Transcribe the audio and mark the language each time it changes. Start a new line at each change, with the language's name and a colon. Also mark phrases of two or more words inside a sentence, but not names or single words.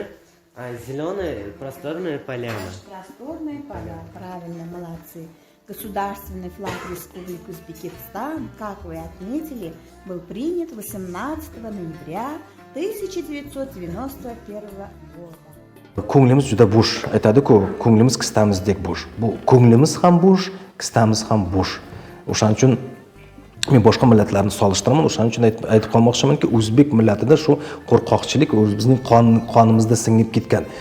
Russian: А зеленый – просторные поля. Просторные поля, правильно, молодцы. Государственный флаг Республики Узбекистан, как вы отметили, был принят 18 ноября 1991 года.
Uzbek: Ko'nglimiz juda bo'sh, aytadi-ku, ko'nglimiz kistamizdek bo'sh. Bu ko'nglimiz ham bo'sh, kistamiz ham bo'sh. O'shaning uchun men boshqa millatlarni solishtiraman. O'shaning uchun aytib qolmoqchimanki, o'zbek millatida shu qo'rqoqchilik bizning qonimizda singib ketgan.